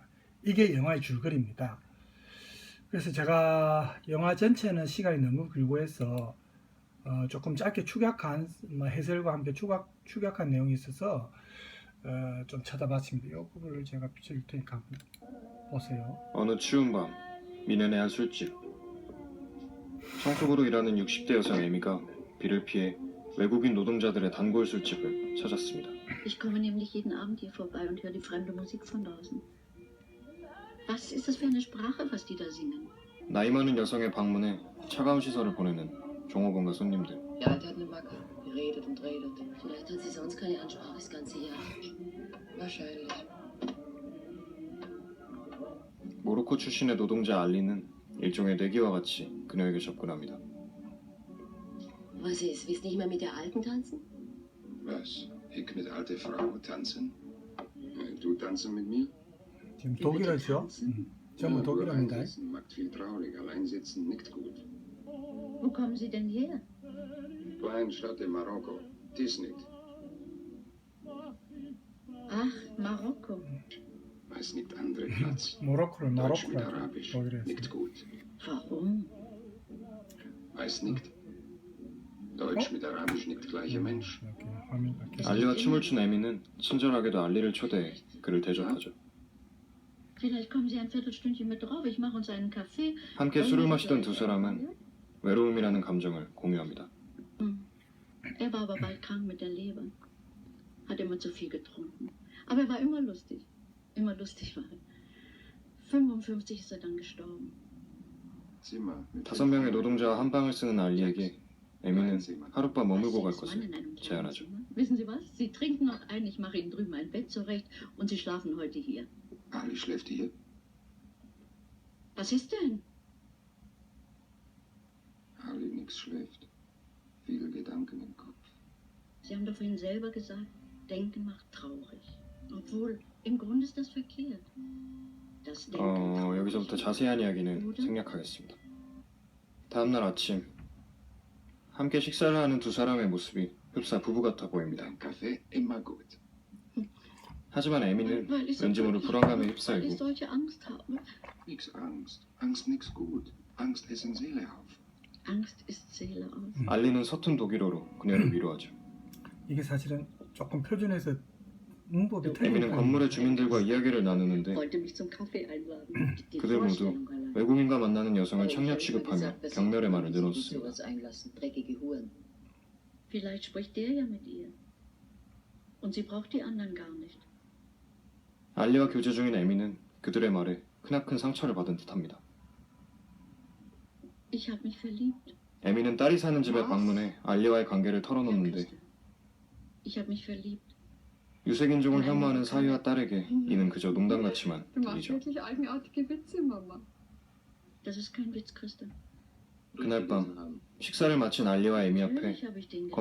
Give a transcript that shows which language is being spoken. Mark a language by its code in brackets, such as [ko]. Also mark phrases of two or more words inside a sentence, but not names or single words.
[ko] 이게 영화의 줄거리입니다. 그래서 제가 영화 전체는 시간이 너무 길고 해서 조금 짧게 축약한 해설과 함께 축약한 내용이 있어서 좀 찾아봤습니다. 이 부분을 제가 비춰줄 테니까 한번 보세요. 어느 추운 밤, 미넨의 한 술집. 청소부로 일하는 60대 여성 에미가 비를 피해 외국인 노동자들의 단골 술집을 찾았습니다. [de] Ich komme nämlich jeden Abend hier vorbei und höre die fremde Musik von draußen. Was ist das für eine Sprache, was die da singen? [ko] 나이 많은 여성의 방문에 차가운 시선을 보내는 종업원과 손님들. [de] Die Alte hat eine Macke. Die redet und redet. Vielleicht hat sie sonst keine Ansprache das ganze Jahr. Wahrscheinlich. [ko] 모로코 출신의 노동자 알리는 일종의 내기와 같이 그녀에게 접근합니다. [de] Was ist? Willst nicht mehr mit der Alten tanzen? Was? Ich mit alte Frau tanzen? Du tanzen mit mir? [ko] 지금 독일어죠. 전부 독일어입니다. [de] Einsitzen macht viel traurig, allein sitzen nicht gut. Wo kommen Sie denn her? Kleine Stadt in Marokko, Tisnit. Ach, Marokko. Weiß nicht andere Platz. [ko] 모로코를 [de] Deutsch mit [ko] 마로코라고 [de] Arabisch, [ko] 독일에서. [de] nicht gut. Warum? Weiß nicht. Deutsch mit Arabisch nicht gleicher Mensch. [ko] 이렇게 화면 바뀌었습니다. 알리와 춤을 춘 에미는 친절하게도 알리를 초대해 그를 대접하죠. [de] Vielleicht kommen Sie ein Viertelstündchen mit drauf. Ich mache uns einen Kaffee. [ko] 함께 술을 마시던 두 사람은 외로움이라는 감정을 공유합니다. [de] Er war aber bald krank mit der Leber. Hat immer zu viel getrunken. Aber er war immer lustig. Immer lustig war er. 55 ist er dann gestorben. Zimmer mit [ko] 5명의 노동자와 한 방을 쓰는 알리에게 에미는 하룻밤 머물고 갈 [de] Sechs Mann [ko] 것을 [de] in einem kleinen [ko] 제안하죠. [de] Zimmer. Wissen Sie was? Sie trinken noch ein, ich mache Ihnen drüben ein Bett zurecht und Sie schlafen heute hier. Ali schläft hier. Was ist denn? Ali nix schläft. Viele Gedanken im Kopf. Sie haben doch vorhin selber gesagt, Denken macht traurig. Obwohl, im Grunde ist das verkehrt. Das Denken [ko] 여기서부터 자세한 이야기는 생략하겠습니다. 다음날 아침 함께 식사를 하는 두 사람의 모습이 흡사 부부 같아 보입니다. [de] Dein Kaffee immer gut. [ko] 하지만 에미는 [de] Weil ich so [ko] 왠지 모를 [de] wirklich- [ko] 불안감에 [de] weil ich [ko] 휩싸이고 [de] solche Angst habe. Nix Angst. Angst nix gut. Angst essen Seele auf. Angst ist Seele aus. [ko] 알리는 서툰 독일어로 그녀를 위로하죠. 이게 사실은 조금 표준에서 문법이 틀린 에미는 건물의 주민들과 이야기를 나누는데 [de] Wollte mich zum Kaffee einladen. Die [ko] 그들 모두 [de] Vorstellung allein. [ko] 외국인과 만나는 여성을 청력 취급하며 경멸의 말을 늘어놓습니다. [de] Vielleicht spricht der ja mit ihr. Und sie braucht die anderen gar nicht. [ko] 알리와 교제 중인 에미는 그들의 말에 크나큰 상처를 받은 듯합니다. [de] Ich habe mich verliebt. [ko] 에미는 딸이 사는 집에 방문해 알리와의 관계를 [de] Herr [ko] 털어놓는데 [de] Küster. Ich habe mich verliebt. [ko] 유색인종을 혐오하는 사위와 딸에게 이는 그저 농담 같지만 [de] Du machst [ko] 들리죠. [de] wirklich eigenartige Witze, Mama. Das ist kein Witz, Christa. [ko] 그날 밤 식사를 마친 알리와 에미 앞에 [de] Natürlich habe ich den